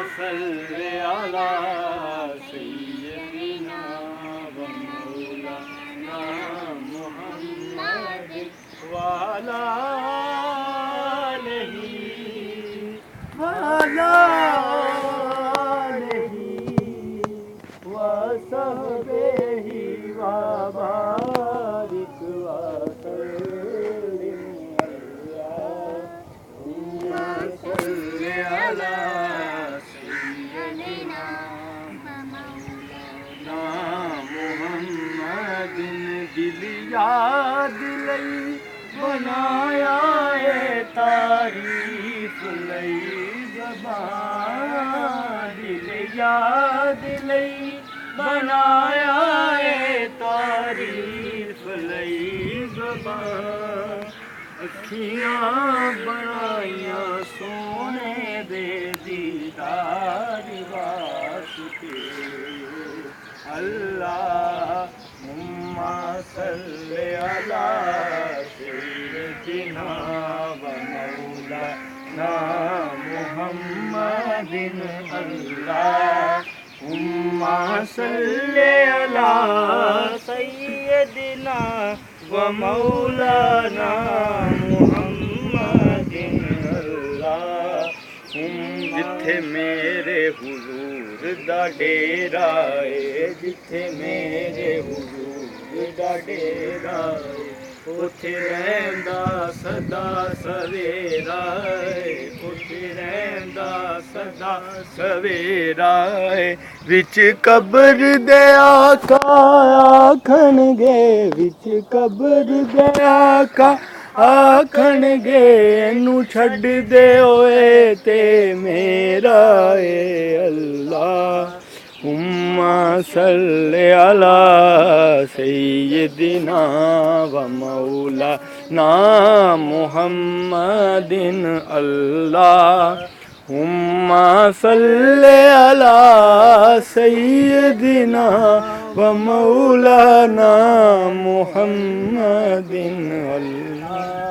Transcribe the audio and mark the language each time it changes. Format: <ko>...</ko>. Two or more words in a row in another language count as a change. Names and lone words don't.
<ar>صل على سيدنا ومولانا محمد</ar> <pa>والا نہیں والا نہیں</pa> <ar>وصحبه وبارك وسلم صل على سيدنا مولانا محمد</ar> <pa>دل یاد لئی بنایا ہے تعریف لئی زبان دل یاد لئی بنایا ہے تعریف لئی زبان اکھیاں بنائیاں سوہنے دے دیدار واسطے</pa> <ar>اللهم صل على سيدنا ومولانا محمد اللهم صل على سيدنا ومولانا محمد اللهم</ar> <pa>جتھے میرے حضور دا ڈیرا ہے جتھے میرے حضور دا ڈیرا ہے اوتھے رہندا سدا سویرا ہے اوتھے رہندا سدا سویرا ہے وچ قبر دے آقا آکھنگے وچ قبر دے آقا آکھنگے اینوں چھڈ دے اوئے تے میرا اے</pa> <ar>اللهم صل على سيدنا ومولانا محمد اللهم صل على سيدنا ومولانا محمد الله.</ar>